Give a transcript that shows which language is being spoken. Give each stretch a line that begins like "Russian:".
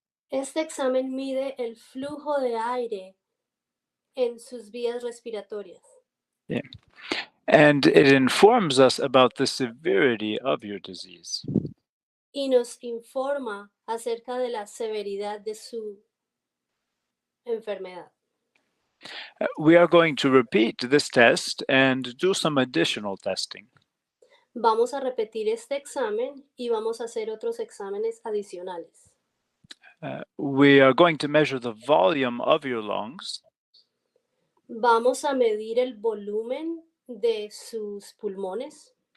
Spanish: Este examen mide el flujo de aire en sus vías respiratorias.
English: Yeah. And it informs us about the severity of your disease.
Spanish: Y nos informa acerca de la severidad de su enfermedad.
English: We are going to repeat this test and do some additional testing.
Spanish: Vamos a repetir este examen y vamos a hacer otros exámenes adicionales.
English: We are going to measure the volume of your lungs.
Spanish: Vamos a medir el volumen de sus pulmones